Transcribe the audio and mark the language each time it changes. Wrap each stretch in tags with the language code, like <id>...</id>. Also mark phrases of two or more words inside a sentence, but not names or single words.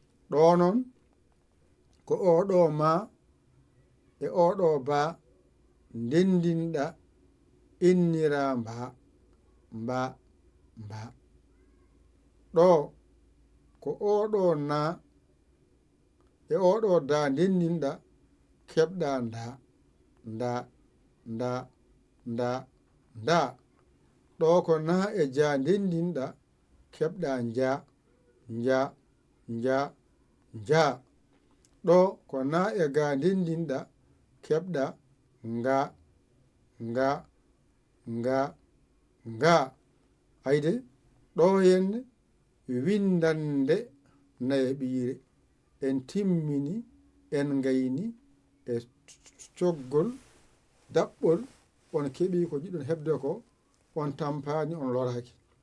<ff>Ɗo noon, ko o ɗo ma, e o ɗo ba, ndendinɗa, innira mba, mba, mba. Ɗo, ko o ɗo na, e o ɗo da, ndendinɗa, keɓɗa nda, nda, nda, nda, nda. Ɗo ko na e ja, ndendinɗa, keɓɗa nja, nja, nja, nja. Ɗo ko na e ga, ndendinɗa, keɓɗa nga, nga, nga, nga. Ayde, ɗo henne windande naye ɓiire. En timmini, en gayni e coggol, daɓɓol, on keɓi ko jiɗɗon heɓde ko, on tampani, on loraki.</ff>